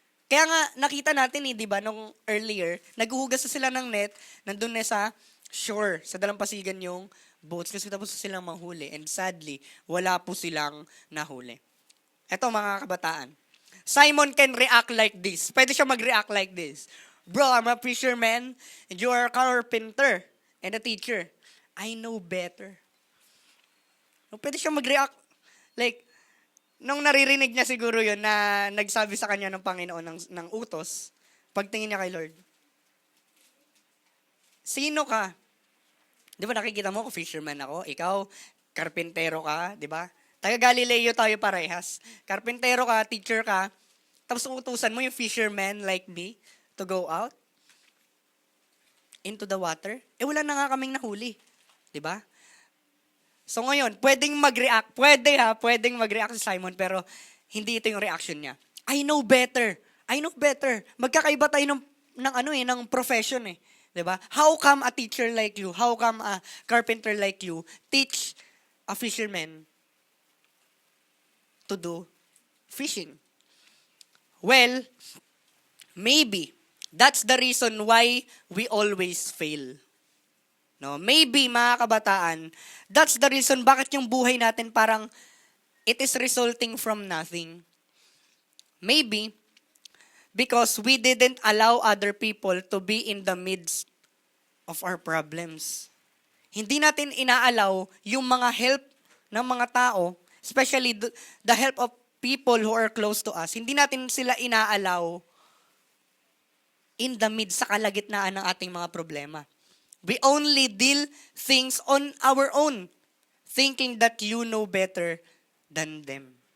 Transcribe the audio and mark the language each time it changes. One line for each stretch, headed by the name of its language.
Filipino: Kaya nga, nakita natin di ba, nung earlier, naghuhugas na sila ng net, nandun na sa shore, sa dalampasigan yung boats, kasi tapos silang manghuli.
English: And sadly,
Filipino: wala po silang nahuli. Eto mga kabataan.
English: Simon can react like this.
Filipino: Pwede siya mag-react like this.
English: Bro, I'm a fisherman, and you are a carpenter, and a teacher. I know better.
Filipino: Pwede siya mag-react like, nung naririnig niya siguro yun na nagsabi sa kanya ng Panginoon ng utos, pagtingin niya kay Lord, sino ka? Di ba nakikita mo, fisherman ako, ikaw, karpentero ka, di ba? Taga Galileo tayo parehas. Karpentero ka, teacher ka, tapos utusan mo yung fisherman like me
English: to go out into the water.
Filipino: Wala na nga kaming nahuli. Di ba? So ngayon, pwedeng mag-react. Pwedeng mag-react si Simon, pero hindi ito yung reaction niya.
English: I know better.
Filipino: Magkakaiba tayo ng profession eh. 'Di ba?
English: How come a teacher like you, how come a carpenter like you teach a fisherman to do fishing? Well, maybe that's the reason why we always fail. No, maybe mga kabataan, that's the reason
Filipino: bakit yung buhay natin parang
English: it is resulting from nothing. Maybe because we didn't allow other people to be in the midst of our problems.
Filipino: Hindi natin inaalaw yung mga help ng mga tao,
English: especially the help of people who are close to us.
Filipino: Hindi natin sila inaalaw
English: in the midst
Filipino: sa kalagitnaan ng ating mga problema.
English: We only deal things on our own, thinking that you know better than them.